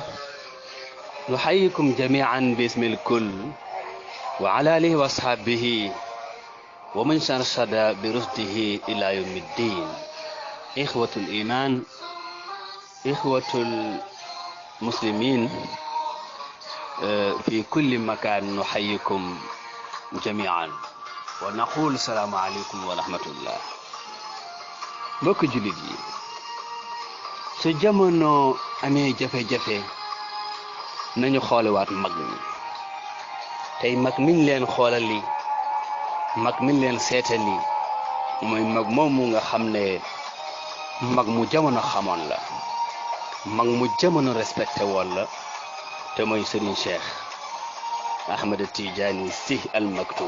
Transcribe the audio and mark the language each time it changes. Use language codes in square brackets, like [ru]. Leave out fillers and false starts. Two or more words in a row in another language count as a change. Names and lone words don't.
[ar] نحييكم جميعا باسم الكل وعلى آله وأصحابه ومن شرشد برشده إلى يوم الدين. إخوة الإيمان، إخوة المسلمين في كل مكان، نحييكم جميعا ونقول السلام عليكم ورحمة الله. [wo] mbokk jullit yi, su jamono amee jafe-jafe nañu xooliwaat mag ñi. tey mag miñ leen xoolali, mag miñ leen seetali mooy mag moomu nga xam ne mag mu jamono xamoon la, mag mu jamono respecté woon la, te mooy Serigne Cheikh Ahmed Tidiane Sy Al Maktoum.